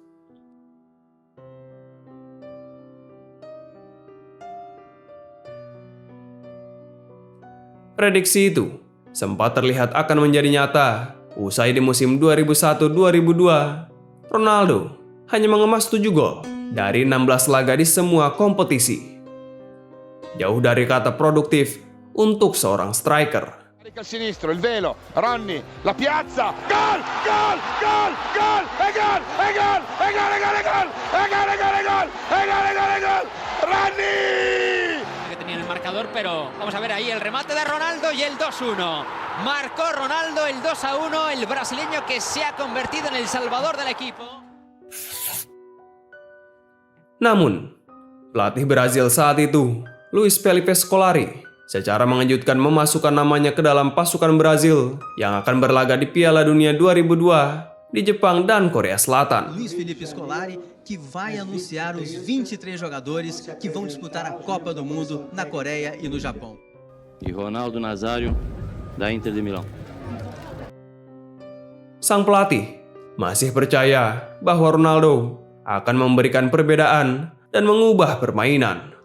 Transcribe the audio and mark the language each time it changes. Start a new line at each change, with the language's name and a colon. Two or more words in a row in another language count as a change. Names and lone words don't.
Indonesian: Prediksi itu sempat terlihat akan menjadi nyata usai di musim 2001-2002. Ronaldo hanya mengemas 7 gol dari 16 laga di semua kompetisi. Jauh dari kata produktif untuk seorang striker.
Italian: Al sinistro, il velo, Ronny, la piazza, gol, gol, gol, gol, e gol, e gol, e gol, e gol, e gol, e gol, e gol, e gol, e gol, e gol, e gol, Ronny!
Spanish: Que tenía el marcador, pero vamos a ver ahí el remate de Ronaldo y el 2-1. Marcó Ronaldo el 2-1, el brasileño que se ha convertido en el salvador del equipo.
Indonesian: Namun, pelatih Brazil saat itu, Luis Felipe Scolari, secara mengejutkan memasukkan namanya ke dalam pasukan Brazil yang akan berlaga di Piala Dunia 2002 di Jepang dan Korea Selatan.
Portuguese: Luis Felipe Scolari, que vai anunciar os 23 jogadores que vão disputar a Copa do Mundo na Coreia e no Japão. E Ronaldo Nazário, da Inter de Milão.
Indonesian: Sang pelatih masih percaya bahwa Ronaldo akan memberikan perbedaan dan mengubah permainan.